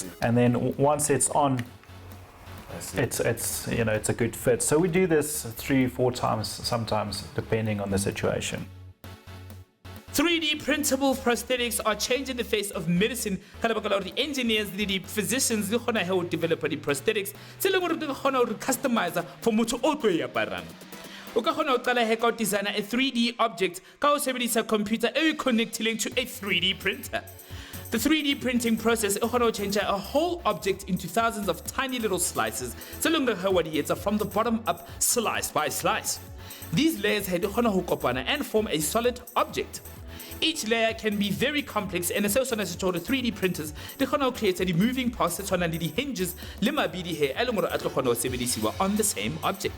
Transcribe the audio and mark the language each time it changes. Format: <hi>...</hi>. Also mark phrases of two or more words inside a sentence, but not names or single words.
<en>And then once it's on, it's a good fit. So we do this 3-4 times, sometimes depending on the situation. 3D printable prosthetics are changing the face of medicine. The engineers, the physicians, they develop the prosthetics. They customize for</en> <st>motho o tlo e aparang. O ka kgona ho qala heka designer a 3D object ka ho sebedisa computer e</st> <en>connecting to a 3D printer. The 3D printing process will change a whole object into thousands of tiny little slices, from the bottom up, slice by slice. These layers and form a solid object. Each layer can be very complex, and so on as to the 3D printers, they create the moving parts that the hinges on the same object.</en>